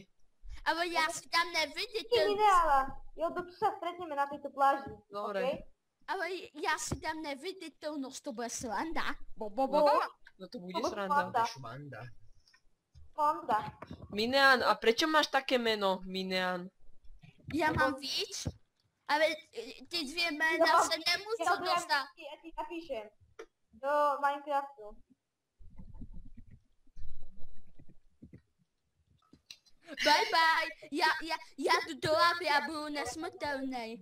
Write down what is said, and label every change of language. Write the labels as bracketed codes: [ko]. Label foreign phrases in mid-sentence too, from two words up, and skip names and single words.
[cs] Ale já si dám Ty neviditelný. mineála. [sk] Jo, tu sa stretneme na tejto pláži. Dobre. okej? [cs] Ale já si dám neviditelnost, to bude sranda. No to bude To sranda. Fonda. Švanda. Fonda. [sk] Mineán, a prečo máš také meno, Mineán? [cs] Já mám víc, ale ty dvě jména se nemůžu dostat. [sk] Ja ti napíšem. Do Minecraftu. [en] Bye bye. [cs] Já jdu do lávy a budu nesmrtelný.